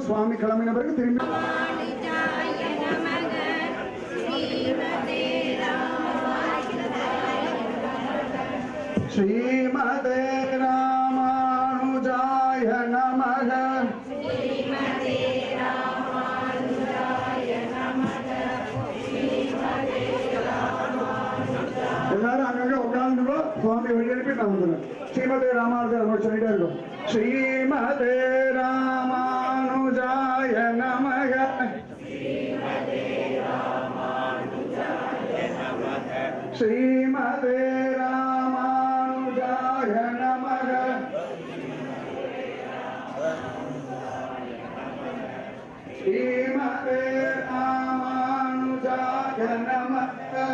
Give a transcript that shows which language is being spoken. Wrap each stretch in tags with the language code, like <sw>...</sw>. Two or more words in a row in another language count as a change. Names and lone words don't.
<ta>சுவாமி கிளம்பின பிறகு திரும்பி</ta> <sa>श्रीमते रामानुजाय नमः.</sa> <ta>எல்லாரும் அங்கங்க உட்கார்ந்துக்கோ. சுவாமி வழி அனுப்பி நான் வந்துடுறேன். ஸ்ரீமதே ராமானுஜா நம்ம சொல்லிட்டே இருக்கோம்.</ta> <sa>श्रीमते रामानुजाय नमः. श्रीमते रामानुजाय नमः. श्रीमते रामानुजाय नमः.</sa>